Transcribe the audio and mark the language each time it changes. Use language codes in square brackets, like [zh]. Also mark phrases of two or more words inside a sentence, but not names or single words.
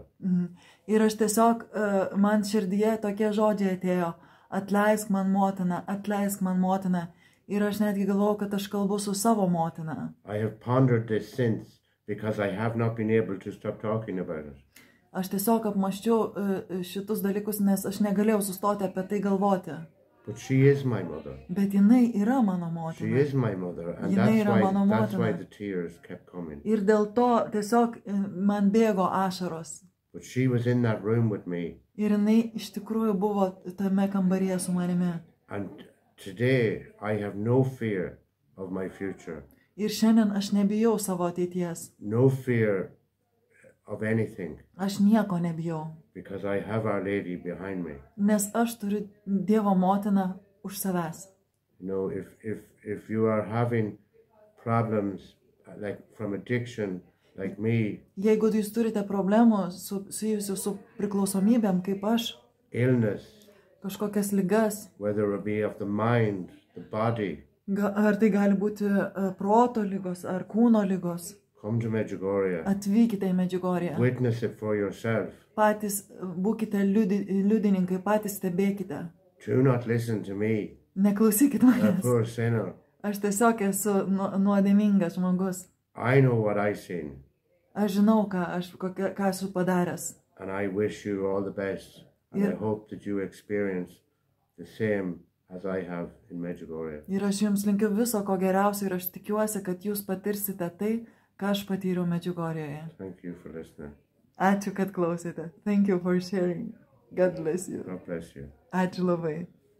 [lt] Ir aš tiesiog, man širdyje tokie žodžiai atėjo. Atleisk man motina, atleisk man motina. Ir aš netgi galvojau, kad aš kalbu su savo motina. [en] I have pondered this since because I have not been able to stop talking about it. [lt] Aš tiesiog apmąsčiau šitus dalykus, nes aš negalėjau sustoti apie tai galvoti. [en] But she is my mother. [lt] Bet jinai yra mano motina. [en] She is my mother, and that's why the tears kept coming. [lt] Ir dėl to tiesiog man bėgo ašaros. [en] But she was in that room with me. [lt] Ir jinai iš tikrųjų buvo tame kambaryje su manimi. [en] And today I have no fear of my future. [lt] Ir šiandien aš nebijau savo ateities. [en] No fear of anything [lt] Aš nieko nebijau, [en] because I have Our Lady behind me. [lt] nes aš turiu Dievo motiną už savęs. [en] You know, if you are having problems like from addiction, like me, [lt] Jeigu jūs turite problemų susijusių su priklausomybėm, kaip aš, [en] illness, [lt] kažkokias ligas, [en] whether it be of the mind, the body, [lt] ar tai gali būti proto lygos ar kūno lygos, [en] come to Medjugorje. [lt] atvykite į Medžiugorję. [en] Witness it for yourself. [lt] Patys būkite liudininkai, patys stebėkite. [en] Do not listen to me, [lt] Neklausykit [en] a [lt] manęs. [en] poor sinner. [lt] Aš tiesiog esu nuodėmingas žmogus. [en] I know what I sin, [lt] Aš žinau, ką esu padaręs. [en] and I wish you all the best. And I Yeah. hope that you experience the same as I have in Medjugorje. [lt] Ir aš jums linkiu viso ko geriausio ir aš tikiuosi, kad jūs patirsite tai, ką aš patyriau Medžiugorėje. [en] Thank you for listening. [lt] Ačiū, kad klausėte. [en] Thank you for sharing. God bless you. God bless you. [lt] Ačiū labai.